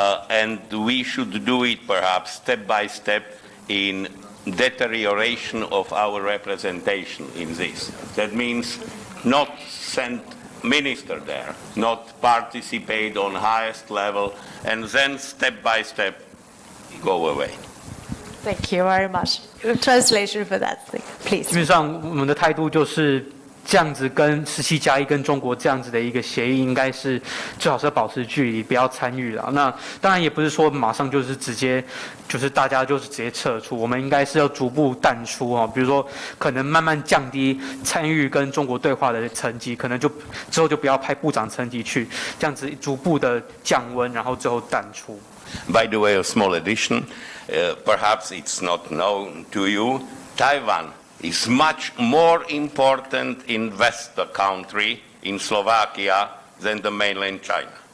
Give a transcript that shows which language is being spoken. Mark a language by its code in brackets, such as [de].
[en] And we should do it perhaps step by step in deterioration of our representation in this. That means not send minister there, not participate on highest level, and then step by step go away. Thank you very much. Translation for that, please. [zh] 基本上我们的态度就是这样子，跟17+1跟中国这样子的一个协议，应该是最好是要保持距离，不要参与了。那当然也不是说马上就是直接，就是大家就是直接撤出，我们应该是要逐步淡出哦。比如说，可能慢慢降低参与跟中国对话的层级，可能就之后就不要派部长层级去，这样子逐步的降温，然后最后淡出。 [en] By the way, a small addition, perhaps it's not known to you, Taiwan is much more important investor country in Slovakia than the mainland China.